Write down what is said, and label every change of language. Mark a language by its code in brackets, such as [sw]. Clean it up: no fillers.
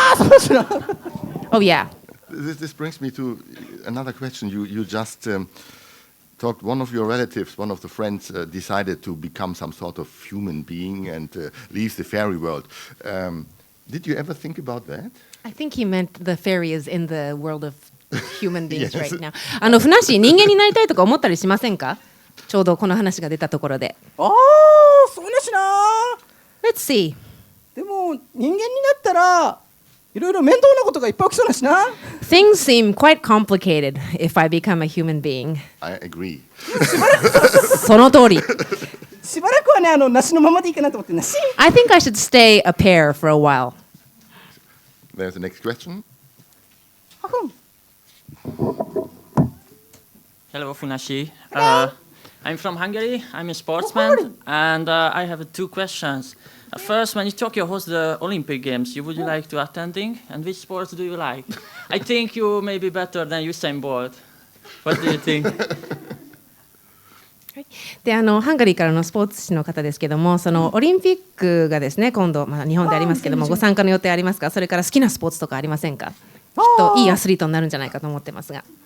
[ja] そうですな。 [en] Oh yeah. This brings me to another question. You just talked, one of your relatives, one of the friends, decided to become some sort of human being and leave the fairy world. Did you ever think about that? I think he meant the fairy is in the world of human beings right now. [ja] ふなっしー、人間になりたいとか思ったりしませんか？ちょうどこの話が出たところで。そうだしな。 [en] Let's see. [ja] でも人間になったらいろいろ面倒なことがいっぱい起きそうだしな。 [en] Things seem quite complicated if I become a human being. I agree. [ja] その通り。しばらくはね、梨のままでいいかなと思ってなし。 [en] I think I should stay a pair for a while. There's the next question. Hello, Funashi. I'm from Hungary. I'm a sportsman, and I have two questions. First, when you Tokyo host the Olympic Games, would you like to attending? And which sports do you like? I think you may be better than Usain Bolt. What do you think? [ja] でハンガリーからのスポーツ紙の方ですけども、そのオリンピックがですね、今度、日本でありますけども、ご参加の予定ありますか？それから好きなスポーツとかありませんか？きっといいアスリートになるんじゃないかと思ってますが。